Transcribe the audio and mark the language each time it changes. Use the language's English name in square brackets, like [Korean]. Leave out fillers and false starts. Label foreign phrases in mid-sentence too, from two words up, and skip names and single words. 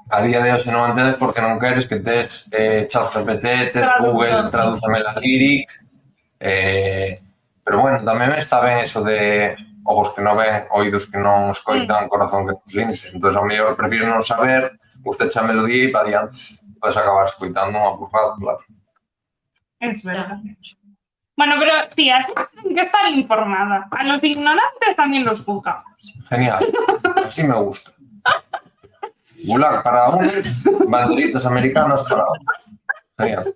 [Galician] A día de hoxe non entendes porque non queres que tes ChatGPT, tes Google, tradúceme la lyric. Pero bueno, tamén está ben eso de ojos que non ven, oídos que non escoitan, corazón que non sinte. Entón, ao mellor prefiro non saber, usted xa melodía e pa diante. Podes acabar escoitando unha burrada, claro. [Spanish] Es verdad. Bueno, pero sí, hay que estar informada. A los ignorantes también los juzgamos. Genial, así me gusta. Gulag para unos, banderitas americanas para otros. Genial.